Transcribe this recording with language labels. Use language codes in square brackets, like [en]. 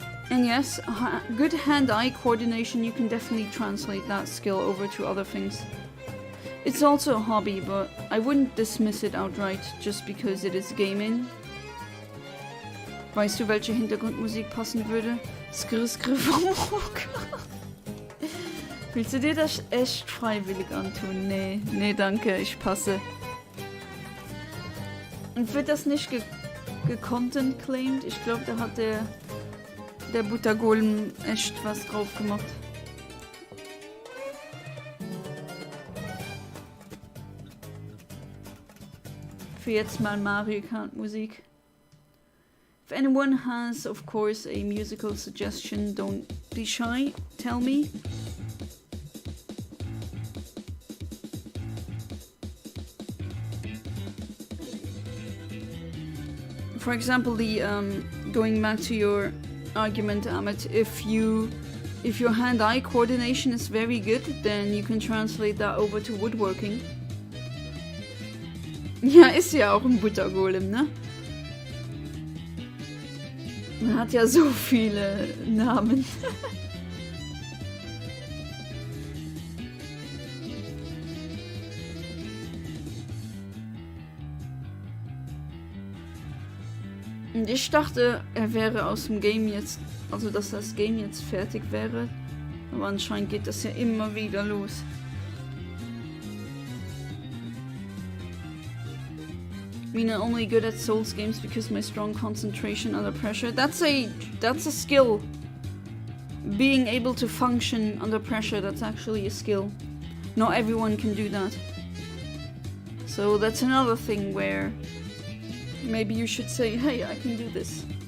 [en] And yes, good hand-eye coordination, you can definitely translate that skill over to other things. It's also a hobby, but I wouldn't dismiss it outright just because it is gaming. [de] Weißt du, welche Hintergrundmusik passen würde? Skr skr vom Rock. Willst du dir das echt freiwillig antun? Nee, nee, danke, ich passe. Und wird das nicht gecontent claimed? Ich glaube, da hat der Buttergolem echt was drauf gemacht. Für jetzt mal Mario Kart Musik. [en] If anyone has, of course, a musical suggestion, don't be shy, tell me. For example, the going back to your argument, Amit, if your hand-eye coordination is very good, then you can translate that over to woodworking. [de] Ja, ist ja auch ein Buttergolem, ne? Man hat ja so viele Namen. Und ich dachte, er wäre aus dem Game jetzt, also dass das Game jetzt fertig wäre. Aber anscheinend geht das ja immer wieder los. [en] I mean, I'm only good at Souls games because my strong concentration under pressure. That's a skill. Being able to function under pressure, that's actually a skill. Not everyone can do that. So that's another thing where maybe you should say, hey, I can do this.